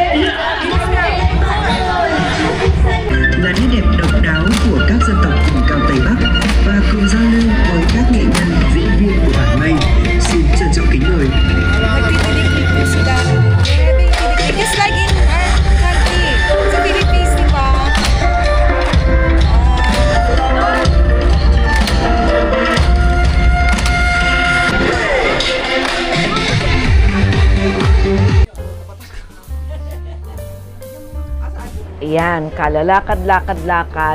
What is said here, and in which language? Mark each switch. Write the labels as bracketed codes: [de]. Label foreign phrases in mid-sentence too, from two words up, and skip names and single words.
[vi] là nét đẹp độc đáo của các dân tộc vùng cao Tây Bắc và cùng giao lưu với các nghệ nhân diễn viên của bản Mây. Xin trân trọng kính mời. [tl] Nagtitinig po sila. [en] It's like in our country. [tl] Sa Philippines, di ba? Ayan, kalalakad-lakad-lakad.